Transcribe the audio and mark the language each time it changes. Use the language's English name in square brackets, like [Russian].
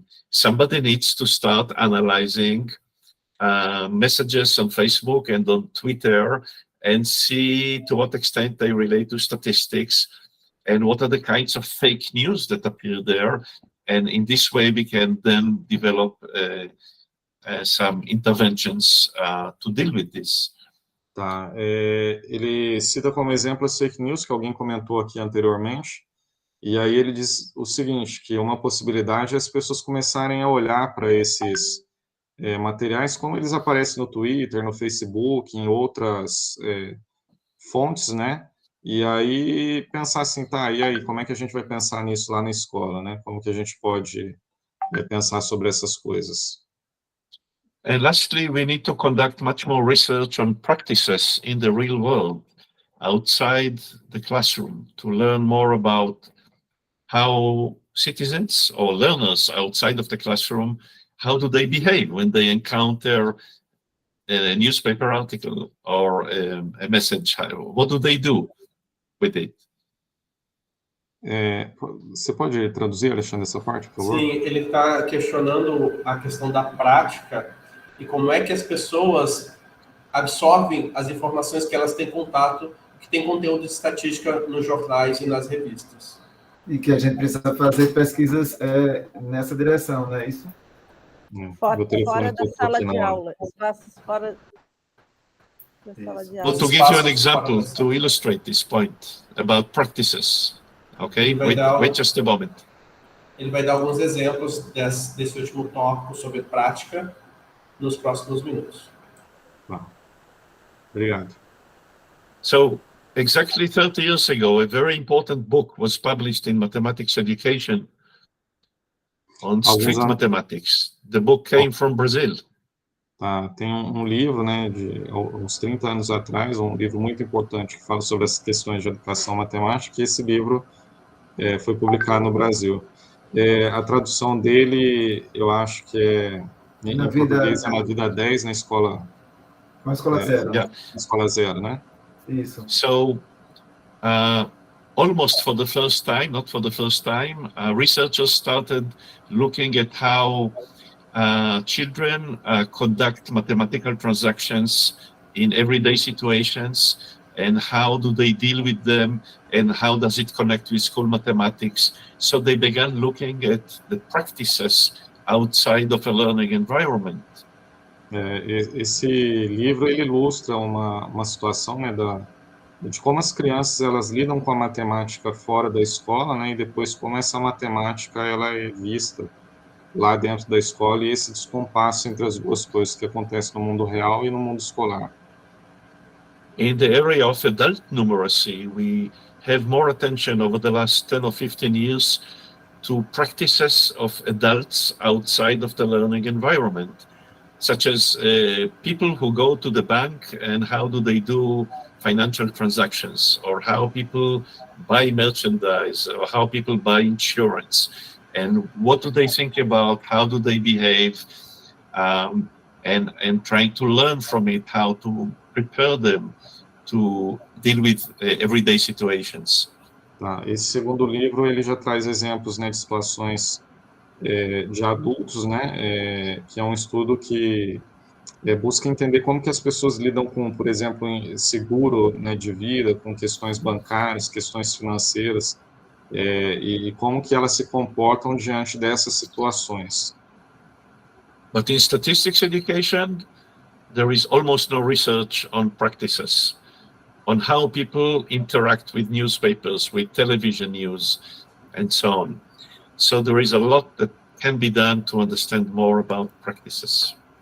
[English] Somebody needs to start analyzing messages on Facebook and on Twitter and see to what extent they relate to statistics and what are the kinds of fake news that appear there. And in this way, we can then develop some interventions to deal with this. [Portuguese] Tá, ele cita como exemplo as fake news que alguém comentou aqui anteriormente, e aí ele diz o seguinte, que uma possibilidade é as pessoas começarem a olhar para esses materiais como eles aparecem no Twitter, no Facebook, em outras fontes, né? E aí pensar assim, tá, e aí, como é que a gente vai pensar nisso lá na escola, né? Como que a gente pode pensar sobre essas coisas? [English] And lastly, we need to conduct much more research on practices in the real world, outside the classroom, to learn more about how citizens or learners outside of the classroom, how do they behave when they encounter a newspaper article or a message? What do they do with it? [Portuguese] Você pode traduzir, Alexandre, essa parte, por favor? Sim, ele está questionando a questão da prática e como é que as pessoas absorvem as informações que elas têm contato, que tem conteúdo de estatística nos jornais e nas revistas. E que a gente precisa fazer pesquisas nessa direção, não é isso? Fora da sala de aula, espaços fora. para a sala de [English] Well, [Portuguese] aula. [English] to give you an example, to illustrate this point about practices, okay? Wait just a moment. [Portuguese] Ele vai dar alguns exemplos desse último tópico sobre prática nos próximos minutos. Obrigado. [English] So, exactly 30 years ago, a very important book was published in mathematics education on strict mathematics. The book came from Brazil. [Portuguese] Tem um livro, né, de uns 30 anos atrás, um livro muito importante que fala sobre as questões de educação matemática, e esse livro foi publicado no Brasil. A tradução dele, eu acho que em português, é na vida 10, na escola... Na escola zero. Na escola zero, né? Isso. [English] So, almost for the first time, not for the first time, researchers started looking at how children conduct mathematical transactions in everyday situations, and how do they deal with them, and how does it connect with school mathematics. So they began looking at the practices outside of a learning environment. [Portuguese] Esse livro ele ilustra uma situação, né, de como as crianças elas lidam com a matemática fora da escola, né, e depois como essa matemática ela é vista lá dentro da escola, e esse descompasso entre as duas coisas que acontecem no mundo real e no mundo escolar. [English] In the area of adult numeracy, we have more attention over the last 10 or 15 years to practices of adults outside of the learning environment, such as people who go to the bank and how do they do financial transactions, or how people buy merchandise, or how people buy insurance, and what do they think about, how do they behave, and trying to learn from it how to prepare them to deal with everyday situations. [Portuguese] Esse segundo livro ele já traz exemplos, né, de situações de adultos, né, que é um estudo que busca entender como que as pessoas lidam com, por exemplo, seguro, né, de vida, com questões bancárias, questões financeiras, e como que elas se comportam diante dessas situações. [English] But in statistics education, there is almost no research on practices, on how people interact with newspapers, with television news, and so on. So there is a lot that can be done to understand more about practices.